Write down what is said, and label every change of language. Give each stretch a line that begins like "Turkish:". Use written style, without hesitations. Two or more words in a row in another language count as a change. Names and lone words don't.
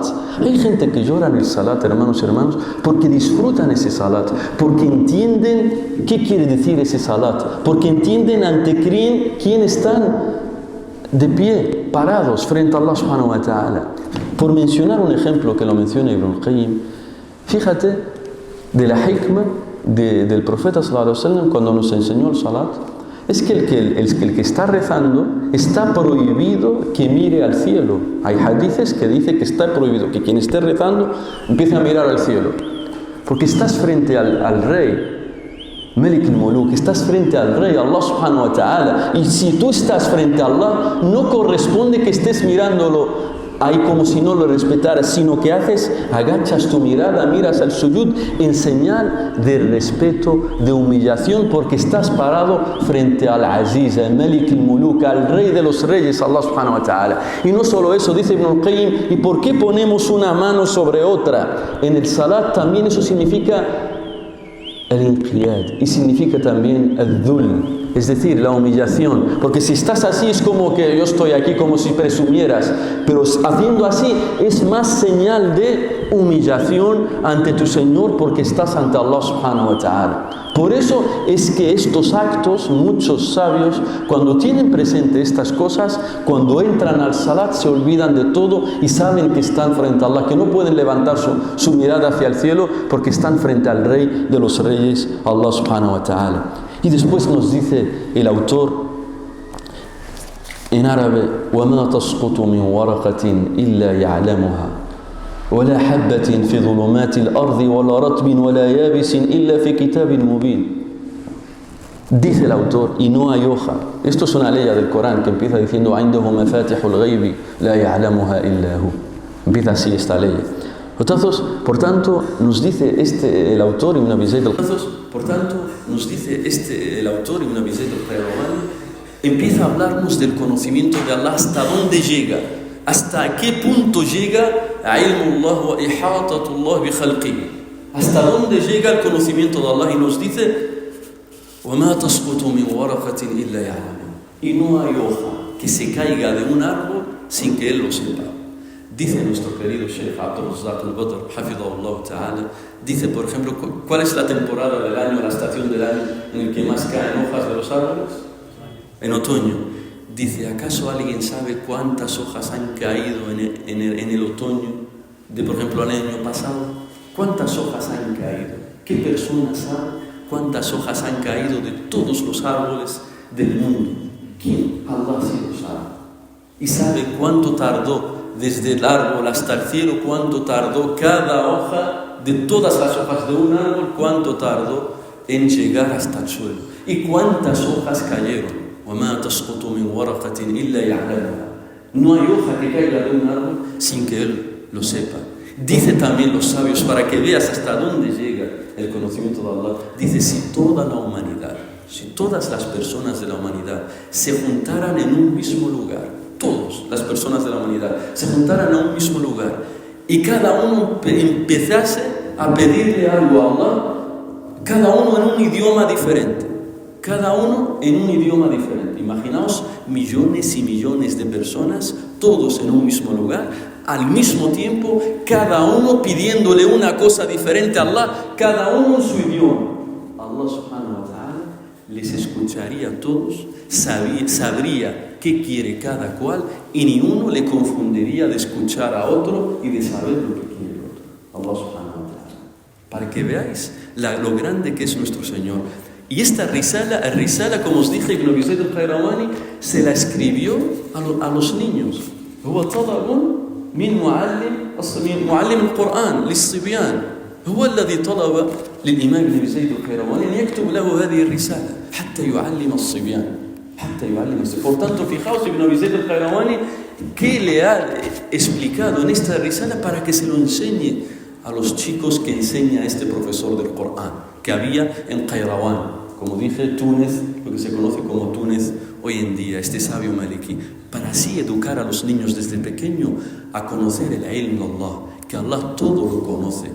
Spanish: Hay gente que llora en el salat, hermanos y hermanos, porque disfrutan ese salat, porque entienden qué quiere decir ese salat, porque entienden ante quién están de pie, parados frente a Allah
Arabic: سبحانه وتعالى.
Spanish: Por mencionar un ejemplo que lo menciona Ibn al-Qayyim, fíjate de la hikmah del profeta
Arabic: صلى الله عليه وسلم
Spanish: cuando nos enseñó el salat. Es que el que está rezando está prohibido que mire al cielo. Hay hadices que dice que está prohibido que quien esté rezando empiece a mirar al cielo. Porque estás frente al rey,
Arabic: ملك الملوك,
Spanish: estás frente al rey,
Arabic: الله سبحانه وتعالى.
Spanish: Y si tú estás frente a Allah, no corresponde que estés mirándolo ahí como si no lo respetaras, sino que agachas tu mirada, miras al sujud en señal de respeto, de humillación, porque estás parado frente al Aziz, al
Arabic: ملك الملوك,
Spanish: al rey de los reyes,
Arabic: الله سبحانه وتعالى.
Spanish: Y no solo eso, dice Ibn al-Qayyim, ¿y por qué ponemos una mano sobre otra? En el salat también eso significa el inqiyad y significa también el dhul, es decir, la humillación, porque si estás así es como que yo estoy aquí como si presumieras, pero haciendo así es más señal de humillación ante tu Señor porque estás ante Allah
Arabic: سبحانه وتعالى.
Spanish: Por eso es que estos actos, muchos sabios, cuando tienen presente estas cosas, cuando entran al salat se olvidan de todo y saben que están frente a Allah, que no pueden levantar su mirada hacia el cielo porque están frente al Rey de los Reyes,
Arabic: الله سبحانه وتعالى.
Spanish: Y después nos dice el autor en árabe:
Arabic: وَمَا تَسْقُطُ مِنْ وَرَقَةٍ إِلَّا يَعْلَمُهَا ولا حبة في ظلمات الأرض ولا رطب ولا يابس إلا في كتاب مبين.
Spanish: Dice el autor, y no hay hoja. Esto es una ley del Corán que empieza diciendo:
Arabic: عنده مفاتح الغيب لا يعلمها إلا هو.
Spanish: Empieza así esta ley. Entonces, por tanto, nos dice el autor Ibn Abi Zayd al-Qayrawani, empieza a hablarnos del conocimiento de Allah, hasta dónde llega, hasta qué punto llega
Arabic: علم الله وإحاطة الله بخلقه,
Spanish: hasta dónde llega el conocimiento de Allah, y nos dice:
Arabic: وَمَا تَسْقُطُ مِنْ وَرَقَةٍ إِلَّا يَعْلَمُهَا.
Spanish: Y no hay hoja que se caiga de un árbol sin que él lo sepa. Dice nuestro querido Sheikh Abdul Razzaq al-Badr,
Arabic: حفظه الله تعالى,
Spanish: dice, por ejemplo, ¿cuál es la temporada del año, la estación del año en el que más caen hojas de los árboles? En otoño. Dice: ¿acaso alguien sabe cuántas hojas han caído en el otoño de, por ejemplo, el año pasado? ¿Cuántas hojas han caído? ¿Qué persona sabe cuántas hojas han caído de todos los árboles del mundo? ¿Quién? Allah sí lo sabe. Y sabe cuánto tardó desde el árbol hasta el cielo, cuánto tardó cada hoja de todas las hojas de un árbol, cuánto tardó en llegar hasta el suelo. Y cuántas hojas cayeron.
Arabic: وَمَا تَسْقُطُ مِنْ وَرَقَةٍ إِلَّا يَعْلَمُهَا.
Spanish: No hay hoja que caiga de un árbol sin que él lo sepa. Dice también los sabios, para que veas hasta dónde llega el conocimiento de Allah, dice: si toda la humanidad, si todas las personas de la humanidad se juntaran en un mismo lugar, todas las personas de la humanidad se juntaran en un mismo lugar y cada uno empezase a pedirle algo a Allah, cada uno en un idioma diferente, cada uno en un idioma diferente. Imaginaos millones y millones de personas, todos en un mismo lugar, al mismo tiempo, cada uno pidiéndole una cosa diferente a Allah, cada uno en su idioma. Allah
Arabic: سبحانه وتعالى
Spanish: les escucharía a todos, sabría qué quiere cada cual, y ni uno le confundiría de escuchar a otro y de saber lo que quiere el otro.
Arabic: الله سبحانه وتعالى.
Spanish: Para que veáis lo grande que es nuestro Señor. Y esta risala, como os dije, Ibn Abi Zayd al-Qayrawani se la escribió a los niños.
Arabic: هو طلب من معلم القرآن للصبيان، هو الذي طلب للإمام ابن أبي زيد القيرواني أن يكتب له هذه الرسالة حتى يعلم الصبيان.
Spanish: Por tanto, fijaos, Ibn Abi Zayd al-Qayrawani, ¿qué le ha explicado en esta risala para que se lo enseñe a los chicos que enseña este profesor del Corán que había en Qayrawani? Como dije, Túnez, lo que se conoce como Túnez hoy en día, este sabio maliki, para así educar a los niños desde pequeño a conocer el ilm de Allah, que Allah todo lo conoce.